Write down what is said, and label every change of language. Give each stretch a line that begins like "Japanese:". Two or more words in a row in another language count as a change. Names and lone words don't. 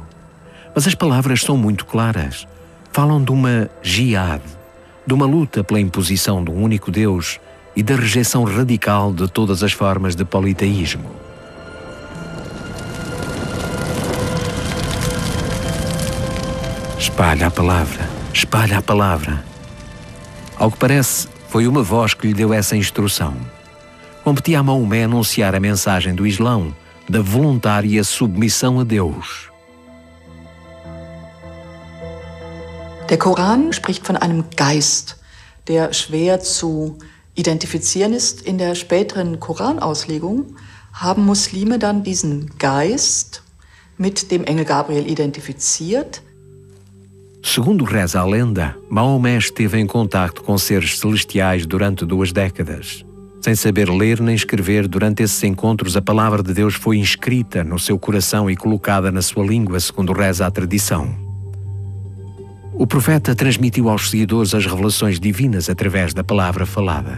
Portuguese: Mas as palavras são muito claras. Falam de uma jihad, de uma luta pela imposição de um único Deus e da rejeição radical de todas as formas de politeísmo. Espalha a palavra, espalha a palavra. Ao que parece, foi uma voz que lhe deu essa instrução. Competia a Maomé anunciar a mensagem do Islão, da voluntária submissão a Deus.
German: Der Koran spricht von einem Geist, der schwer zu identifizieren ist. In der späteren Koranauslegung haben Muslime dann diesen Geist mit dem Engel Gabriel identifiziert.
Portuguese: Segundo reza a lenda, Maomé esteve em contacto com seres celestiais durante 2 décadas. Sem saber ler nem escrever, durante esses encontros a palavra de Deus foi inscrita no seu coração e colocada na sua língua, segundo reza a tradição. O profeta transmitiu aos seguidores as revelações divinas através da palavra falada.